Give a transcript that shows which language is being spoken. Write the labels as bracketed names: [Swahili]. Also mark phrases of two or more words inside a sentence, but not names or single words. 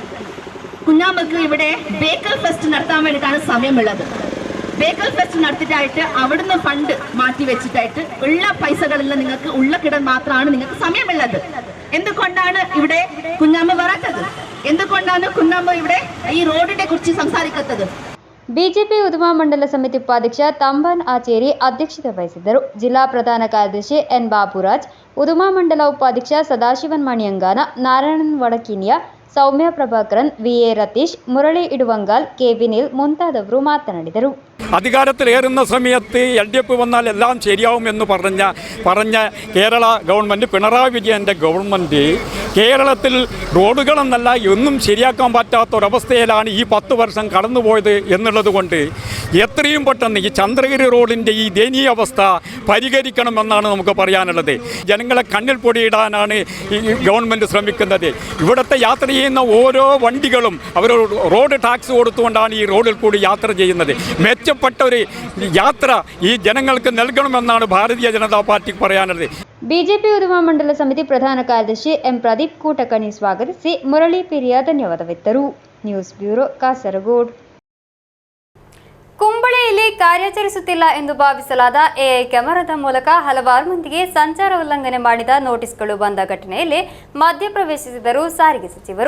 [Malayalam] കുഞ്ഞാമ്മക്ക് ഇവിടെ ബേക്കൽ ഫെസ്റ്റ് നടത്താൻ വേണ്ടിയിട്ടാണ് സമയമുള്ളത്. ബേക്കൽ ഫെസ്റ്റ് നടത്തിയിട്ടായിട്ട് അവിടുന്ന് ഫണ്ട് മാറ്റി വെച്ചിട്ടായിട്ട് ഉള്ള പൈസകളെല്ലാം നിങ്ങൾക്ക് ഉള്ള കിടൻ മാത്രമാണ് നിങ്ങൾക്ക് സമയമുള്ളത്. എന്തുകൊണ്ടാണ് ഇവിടെ കുഞ്ഞാമ്മ വരാത്തത്? എന്തുകൊണ്ടാണ് കുഞ്ഞാമ്മ ഇവിടെ ഈ റോഡിനെ കുറിച്ച് സംസാരിക്കാത്തത്? [Kannada] ಬಿಜೆಪಿ ಉದ್ಯಮ ಮಂಡಲ ಸಮಿತಿ ಉಪಾಧ್ಯಕ್ಷ ತಂಬನ್ ಆಚೇರಿ ಅಧ್ಯಕ್ಷತೆ ವಹಿಸಿದ್ದರು. ಜಿಲ್ಲಾ ಪ್ರಧಾನ ಕಾರ್ಯದರ್ಶಿ ಎನ್ ಬಾಬುರಾಜ್, ಉದ್ಯಮ ಮಂಡಲ ಉಪಾಧ್ಯಕ್ಷ ಸದಾಶಿವನ್ ಮಣಿಯಂಗಾನ, ನಾರಾಯಣನ್ ವಡಕಿನಿಯ, ಸೌಮ್ಯ ಪ್ರಭಾಕರನ್, ವಿಎ ರತೀಶ್, ಮುರಳಿ ಇಡುವಂಗಾಲ್, ಕೆ ವಿನಿಲ್ ಮುಂತಾದವರು ಮಾತನಾಡಿದರು. [Malayalam] അധികാരത്തിലേറുന്ന സമയത്ത് LDF വന്നാൽ എല്ലാം ശരിയാവുമെന്ന് പറഞ്ഞ കേരള ഗവൺമെൻറ്, പിണറായി വിജയൻ്റെ ഗവൺമെൻറ് കേരളത്തിൽ റോഡുകളെന്നല്ല ഒന്നും ശരിയാക്കാൻ പറ്റാത്തൊരവസ്ഥയിലാണ് ഈ 10 വർഷം കടന്നുപോയത് എന്നുള്ളത് കൊണ്ട് എത്രയും പെട്ടെന്ന് ഈ ചന്ദ്രഗിരി റോഡിൻ്റെ ഈ ദയനീയ അവസ്ഥ പരിഹരിക്കണമെന്നാണ് നമുക്ക് പറയാനുള്ളത്. ജനങ്ങളെ കണ്ണിൽ പൊടിയിടാനാണ് ഈ ഗവൺമെൻറ് ശ്രമിക്കുന്നത്. ഇവിടുത്തെ യാത്ര ചെയ്യുന്ന ഓരോ വണ്ടികളും അവർ റോഡ് ടാക്സ് കൊടുത്തുകൊണ്ടാണ് ഈ റോഡിൽ കൂടി യാത്ര ചെയ്യുന്നത്. മെച്ചപ്പെട്ട ഒരു യാത്ര ഈ ജനങ്ങൾക്ക് നൽകണമെന്നാണ് ഭാരതീയ ജനതാ പാർട്ടിക്ക് പറയാനുള്ളത്. [Kannada] ಬಿಜೆಪಿ ಉದ್ಯಮ ಮಂಡಲ ಸಮಿತಿ ಪ್ರಧಾನ ಕಾರ್ಯದರ್ಶಿ ಎಂ ಪ್ರದೀಪ್ ಕೂಟಕಣಿ ಸ್ವಾಗತಿಸಿ ಮುರಳಿ ಪಿರಿಯ ಧನ್ಯವಾದವಿತ್ತರು. ನ್ಯೂಸ್ ಬ್ಯೂರೋ, ಕಾಸರಗೋಡು. ಕುಂಬಳೆಯಲ್ಲಿ ಕಾರ್ಯಾಚರಿಸುತ್ತಿಲ್ಲ ಎಂದು ಭಾವಿಸಲಾದ ಎಐ ಕ್ಯಾಮೆರಾದ ಮೂಲಕ ಹಲವಾರು ಮಂದಿಗೆ ಸಂಚಾರ ಉಲ್ಲಂಘನೆ ಮಾಡಿದ ನೋಟಿಸ್ಗಳು ಬಂದ ಘಟನೆಯಲ್ಲಿ ಮಧ್ಯಪ್ರವೇಶಿಸಿದರು ಸಾರಿಗೆ ಸಚಿವರು.